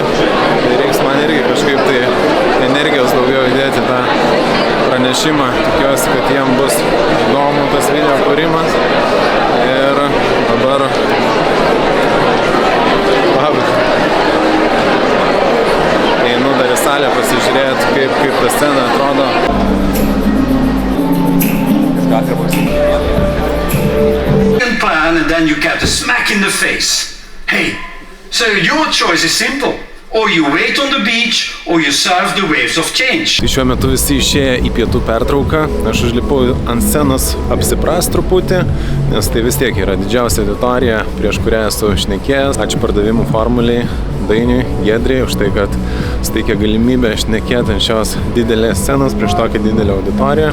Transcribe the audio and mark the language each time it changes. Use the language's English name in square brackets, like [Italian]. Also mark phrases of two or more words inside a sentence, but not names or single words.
[Lithuanian] Tai reiks man irgi kažkaip tai energijos daugiau įdėti tą pranešimą. Tikiuosi, kad jiem bus įdomu tas video kūrimas. Ir dabar einu dar į salę pasižiūrėti, kaip ta scena atrodo. [English] Plan and then you get a smack in the face. Hey, so your choice is simple. Or you wait on the beach, or you surf the waves of change. [Lithuanian] Tai šiuo metu visi išėję į pietų pertrauką. Aš užlipau ant scenos apsiprast truputį, nes tai vis tiek yra didžiausia auditorija, prieš kurią esu šnekėjęs. Ačiū pardavimų formuliai Dainiui, Giedriai, už tai, kad suteikė galimybę šnekėti ant šios didelės scenos prieš tokią didelę auditoriją.